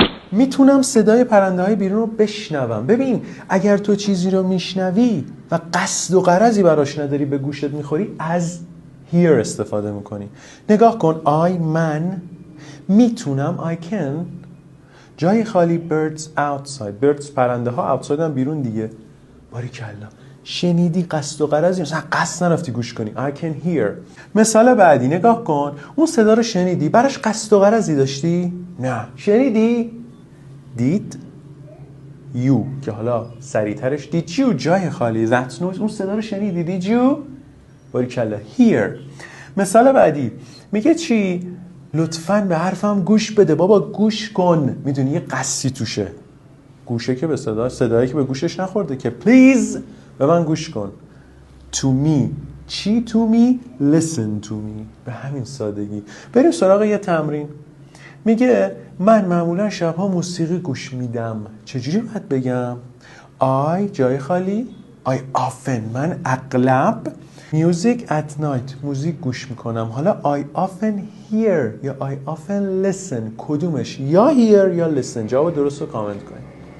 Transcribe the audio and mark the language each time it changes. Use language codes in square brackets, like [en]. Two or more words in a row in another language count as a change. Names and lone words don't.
[fa] میتونم صدای پرنده های بیرون رو بشنوم. ببین اگر تو چیزی رو میشنوی و قصد و غرضی براش نداری به گوشت میخوری، از hear استفاده میکنی. نگاه کن من میتونم [en] I can. [fa] جای خالی [en] birds outside. [fa] birds پرنده ها outside هم بیرون دیگه. باریکلا. شنیدی قصد و غرضی، مثلا قصد نرفتی گوش کنی. [en] I can hear. [fa] مثال بعدی نگاه کن. اون صدا رو شنیدی، براش قصد و غرضی داشتی؟ نه. شنیدی؟ [en] did you [fa] که حالا سریعترش [en] did you [fa] جای خالی [en] that noise. [fa] اون صدا رو شنیدی [en] did you؟ [fa] باریکلا. hear. مثال بعدی میگه چی؟ لطفاً به حرفم گوش بده. بابا گوش کن. میدونی یه قصی توشه. گوشه که به صدایی که به گوشش نخورده که please به من گوش کن. [en] to me. [fa] چی [en] to me؟ listen to me. [fa] به همین سادگی. بریم سراغ یه تمرین. میگه من معمولا شبها موسیقی گوش میدم. چجوری باید بگم؟ I جای خالی [en] I often. [fa] من اغلب [en] music at night. [fa] موزیک گوش میکنم. حالا [en] I often hear یا I often listen. [fa] کدومش؟ یا hear یا listen. جواب درست رو کامنت کنید.